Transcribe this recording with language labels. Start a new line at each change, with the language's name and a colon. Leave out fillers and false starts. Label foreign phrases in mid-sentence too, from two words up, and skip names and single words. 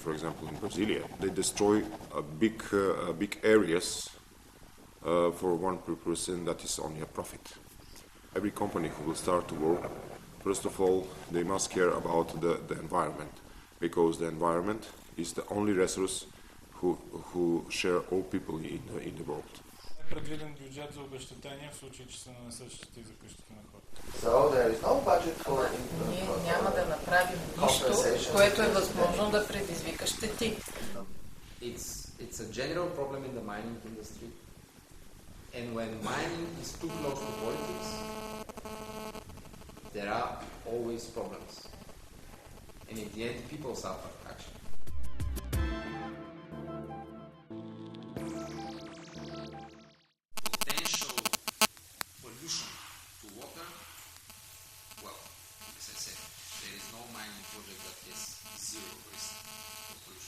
English: For example, in Brasilia, they destroy big areas for one purpose, and that is only a profit. Every company who will start to work, first of all, they must care about the environment. Because the environment is the only resource who share all people in the world.
Bulgarian: Предвиден бюджет за обезщетение в случай, че се нанесат щети за къщите на хората.
English: So there is no budget for
Bulgarian: Ние няма да направим нищо, което е възможно да предизвика щети.
English: It's a general problem in the mining industry, and when mining is too close to politics, there are always problems. And in the end, people suffer, actually. Potential pollution to water, well, as I said, there is no mining project that has zero risk of pollution.